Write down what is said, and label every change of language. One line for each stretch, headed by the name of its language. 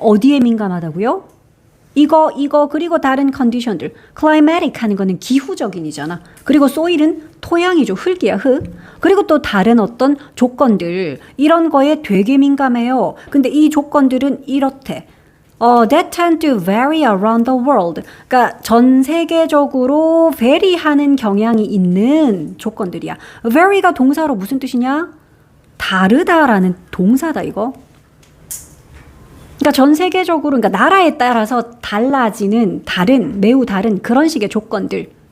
Korean: 어디에 민감하다고요? 이거 그리고 다른 컨디션들. climatic 하는 거는 기후적인이잖아. 그리고 soil은 토양이죠. 흙이야, 흙. 그리고 또 다른 어떤 조건들 이런 거에 되게 민감해요. 근데 이 조건들은 이렇대.
English: That tend to vary around the world.
Korean: 그러니까 전 세계적으로 vary하는 경향이 있는 조건들이야. vary가 동사로 무슨 뜻이냐? 다르다라는 동사다 이거. 그러니까 전 세계적으로, 그러니까 나라에 따라서 달라지는 다른, 매우 다른 그런 식의 조건들.